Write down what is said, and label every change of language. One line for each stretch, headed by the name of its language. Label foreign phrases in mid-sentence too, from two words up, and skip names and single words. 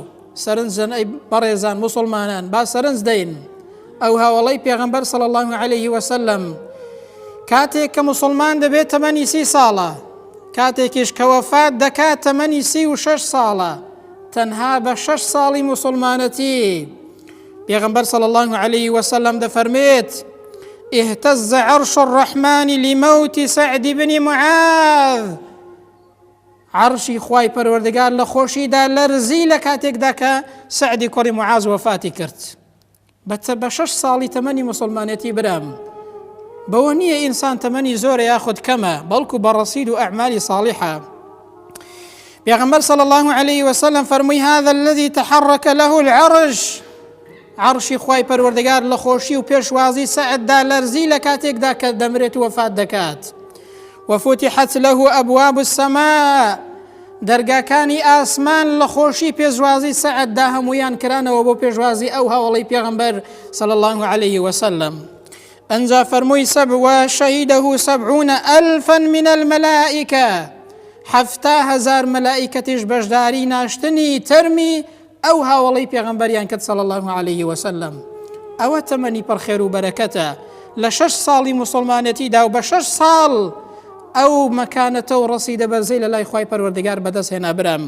Central Kurdish: سەرنجن ئەی بەڕێزان مسلمانان، با سەرنج دەین ئەو هاوڵەی پێغەمبەر
Arabic: صلی الله عليه وسلم
Central Kurdish: کاتێک کە مسلمان دەبێت تەمەنی 30 ساڵە، کاتێکیش کە وەفات دەکات تەمەنی 36 ساڵە. تەنها بە 6 ساڵی مسلمانەتی پێغەمبەر
Arabic: صلی الله عليه وسلم دەفەرمێت: اهتز عرش الرحمن لموت سعد بن معاذ.
Central Kurdish: عرشی خوای پەروەردگار لە خۆشیدا لەرزی لە کاتێکدا کە سعدی کوڕی معاذ وەفاتی کرد. بە 6 ساڵی تەمەنی مسلمانەتی برام. بەوە نییە ئینسان تەمەنی زۆرە یاخود کەمە، بەڵکو بە ڕەسید و ئەعمالی صالحە.
Arabic: پێغەمبەر صلی الله عليه وسلم فەرمووی: هذا الذي تحرك له العرش.
Central Kurdish: عرشی خوای پەروەردگار لە خۆشی و پێشوازی سەعددا لەرزی لە کاتێکدا کە دەمرێت و وەفات دەکات.
Arabic: وفتحت له أبواب السماء.
Central Kurdish: دەرگاکانی ئاسمان لە خۆشی پێشوازی سەعددا هەمویان کرانەوە بۆ پێشوازی ئەو هاوڵەی پێغەمبەر
Arabic: صلی الله عليه وسلم.
Central Kurdish: ئەنجا فەرمووی:
Arabic: وشهده 70 ألفا من الملائكة.
Central Kurdish: 70,000 مەلائیکەتیش بەشداری ناشتنی تەرمی ئەو هاوڵەی پێغەمبەریان کرد
Arabic: صلی الله عليه وسلم.
Central Kurdish: ئەوە تەمەنی پڕخێر و بەرەکەتە لە 6 ساڵی مسلمانەتیدا و بە 6 ساڵ ئەو مەکانەتە و ڕەسیدە بەرزەی لە لای خوای پەروەردگار بەدەست هێنا برام.